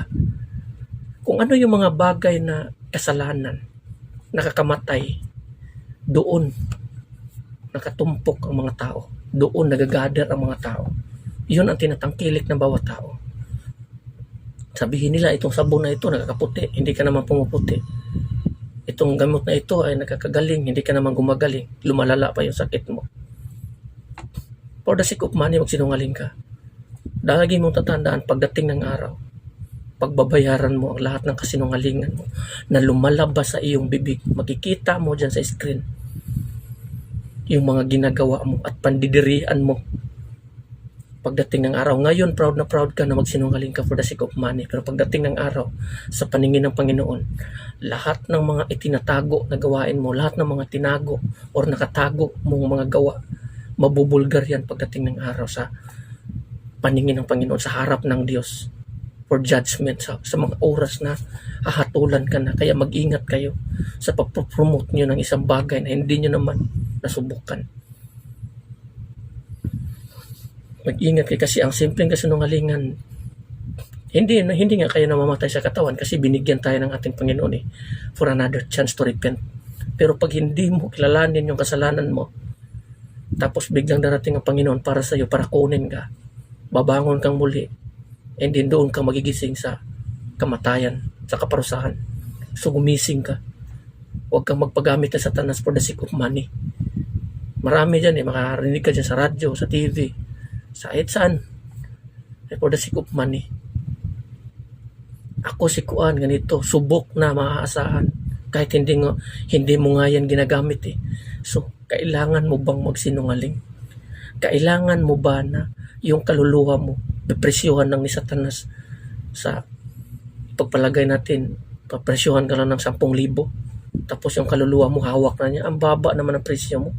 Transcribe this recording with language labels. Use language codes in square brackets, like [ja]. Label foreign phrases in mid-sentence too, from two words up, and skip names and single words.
[tl] Kung ano yung mga bagay na kasalanan, nakakamatay, doon nakatumpok ang mga tao. Doon nagagather ang mga tao. Yun ang tinatangkilik ng bawat tao. Sabihin nila, itong sabon na ito nakakaputi, hindi ka naman pumuputi. Itong gamot na ito ay nakakagaling, hindi ka naman gumagaling. Lumalala pa yung sakit mo. [en] For the sake of money, [tl] magsinungaling ka. Lagi mong tatandaan pagdating ng araw, pagbabayaran mo ang lahat ng kasinungalingan mo na lumalabas sa iyong bibig. Makikita mo dyan sa screen yung mga ginagawa mo at pandidirian mo pagdating ng araw. Ngayon, proud na proud ka na magsinungaling ka [en] for the sake of money. [tl] Pero pagdating ng araw, sa paningin ng Panginoon, lahat ng mga itinatago na gawain mo, lahat ng mga tinago or nakatago mong mga gawa, mabubulgar yan pagdating ng araw sa paningin ng Panginoon, sa harap ng Diyos. [en] For judgment [tl] sa mga oras na hahatulan ka na. Kaya mag-ingat kayo sa pag-promote nyo ng isang bagay na hindi nyo naman nasubukan. Mag-ingat kayo kasi ang simpleng kasinungalingan, hindi nga kayo namamatay sa katawan kasi binigyan tayo ng ating Panginoon [en] for another chance to repent. [tl] Pero pag hindi mo kilalanin yung kasalanan mo, tapos biglang darating ang Panginoon para sa iyo, para kunin ka, babangon kang muli, [en] and then [tl] doon ka magigising sa kamatayan, sa kaparusahan. So gumising ka. Huwag kang magpagamit ng Satanas [en] for the sake of money. [tl] Marami dyan makarinig ka dyan sa radyo, sa TV, sa saan. [en] For the sake of money. [tl] Ako si Kuan, ganito, subok na maaasahan. Kahit hindi mo nga yan ginagamit So, Kailangan mo bang magsinungaling? Kailangan mo ba na yung kaluluwa mo depresyuhan ng ni Satanas sa pagpalagay natin, papresyuhan ka lang ng 10,000 tapos yung kaluluwa mo hawak na niya, ang baba naman ang presyo mo.